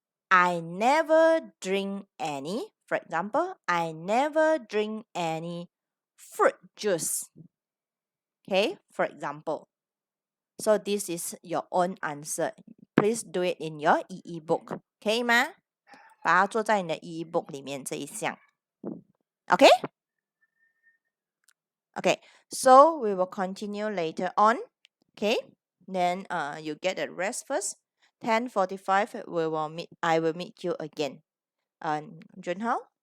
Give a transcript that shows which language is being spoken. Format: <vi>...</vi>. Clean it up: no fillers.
<en>I never drink any. For example, I never drink any fruit juice. Okay, for example. So this is your own answer. Please do it in your EE book.</en> <zh>可以吗？把它做在你的 EE book 里面这一项。 OK?</zh> <en>Okay, so we will continue later on. Okay, then you get a rest first. 10:45 I will meet you again. Junhao?</en>